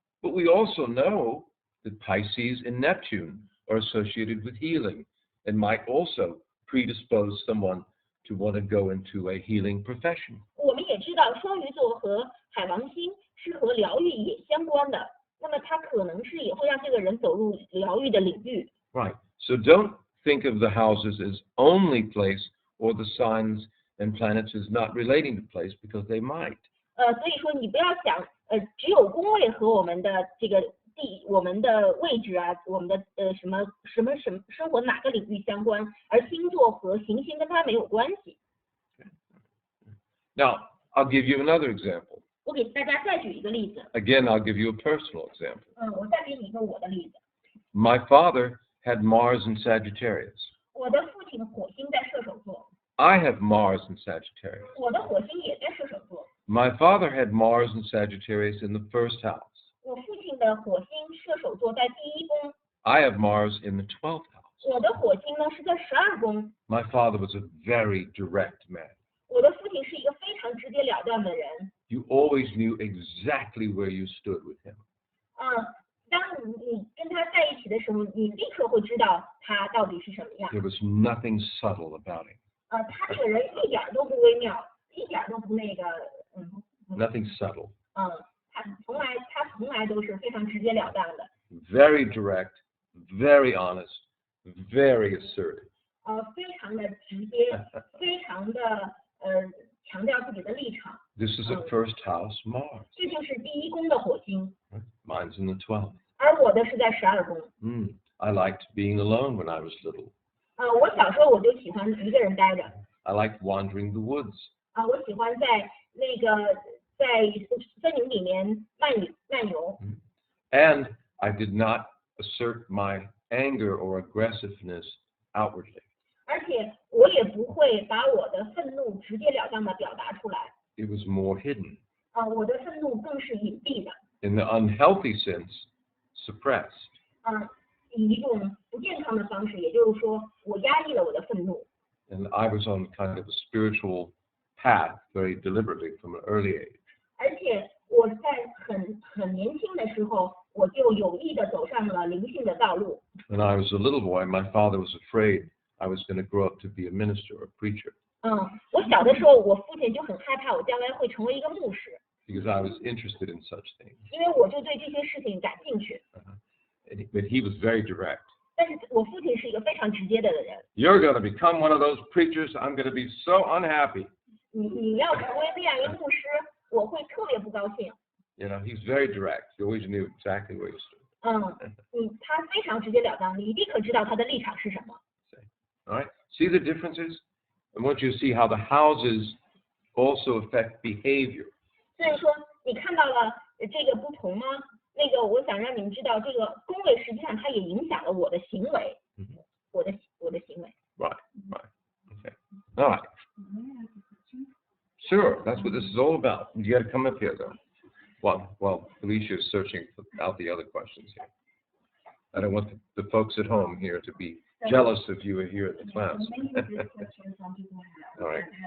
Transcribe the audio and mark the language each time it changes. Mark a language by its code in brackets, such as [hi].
[en] But we also know that Pisces and Neptune are associated with healing and might also predispose someone to want to go into a healing profession. [zh] 我们也知道双鱼座和海王星是和疗愈也相关的，那么它可能是也会让这个人走入疗愈的领域。 [en] Right. So don't think of the houses as only place or the signs and planets as not relating to place because they might. [zh] 所以说你不要想，只有宫位和我们的这个我们的位置啊，我们的什么生活哪个领域相关，而星座和行星跟它没有关系。 [en] Now, I'll give you another example. [zh] 我给大家再举一个例子。 [en] Again, I'll give you a personal example. [zh] 我再给你一个我的例子。 [en] My father had Mars in Sagittarius. [zh] 我的父亲火星在射手座。 [en] I have Mars in Sagittarius. [zh] 我的火星也在射手座。 [en] My father had Mars in Sagittarius in the first house. [zh] 我父亲的火星射手座在第一宫。 [en] I have Mars in the 12th house. [zh] 我的火星呢是在12宫。 [en] My father was a very direct man. [zh] 我的父亲是一个非常直截了当的人。 [en] You always knew exactly where you stood with him. [zh] 当你跟他在一起的时候，你立刻会知道他到底是什么样。 [en] There was nothing subtle about him. [zh] 他这个人一点都不微妙，一点都不那个 [en] Nothing subtle. [zh] 他从来都是非常直截了当的。 [en] Very direct, very honest, very assertive. [zh] 非常的直接，非常的强调自己的立场。 [en] This is a first house Mars. [zh] 这就是第一宫的火星。 [en] Mine's in the 12th. [zh] 而我的是在12宫。 [en] I liked being alone when I was little. [zh] 我小时候我就喜欢一个人待着。 [en] I liked wandering the woods. [zh] 我喜欢在森林里面漫游。 [en] And I did not assert my anger or aggressiveness outwardly. [zh] 而且我也不会把我的愤怒直截了当的表达出来。 [en] It was more hidden. [zh] 我的愤怒更是隐蔽的。 [en] In the unhealthy sense, suppressed. [zh] 以一种不健康的方式，也就是说，我压抑了我的愤怒。 [en] And I was on kind of a spiritual path very deliberately from an early age. [zh] 而且我在很年轻的时候，我就有意的走上了灵性的道路。 [en] When I was a little boy, my father was afraid I was going to grow up to be a minister or a preacher. [zh] 我小的时候，我父亲就很害怕我将来会成为一个牧师。 [en] Because I was interested in such things. [zh] 因为我就对这些事情感兴趣。 [en] But he was very direct. [zh] 但是我父亲是一个非常直接的人。 [en] You're going to become one of those preachers. I'm going to be so unhappy. [zh] 你要成为那样一个牧师，我会特别不高兴。 [en] You know, he's very direct. You always knew exactly where you stood. [zh] 他非常直截了当，你立刻知道他的立场是什么。 [en] All right. See the differences? I want you to see how the houses also affect behavior. [zh] 所以说，你看到了这个不同吗？我想让你们知道，这个宫位实际上它也影响了我的行为，我的行为。 [en] Right. Okay. All right. Sure. That's what this is all about. You got to come up here, though. While Felicia is searching out the other questions here. I don't want the folks at home here to be jealous if you were here at the class. All right.